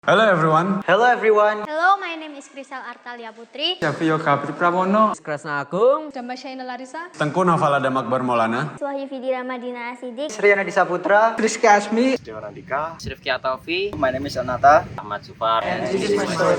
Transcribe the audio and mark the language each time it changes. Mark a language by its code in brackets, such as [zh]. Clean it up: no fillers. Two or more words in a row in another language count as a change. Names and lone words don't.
[en] Hello everyone. Hello everyone. Hello, my name is Krisal Artalia Putri. Syafio Kapri Pramono. Kresna Agung. Damba Shaina Larissa. Tengku Nafalada Makbar Maulana. Wahyu Fidi Ramadina Asidik. Sriana Disaputra. Rizky Asmi. Dewarandika. Rifki Ataufi. My name is Anata. Ahmad Zufar. And this is my story.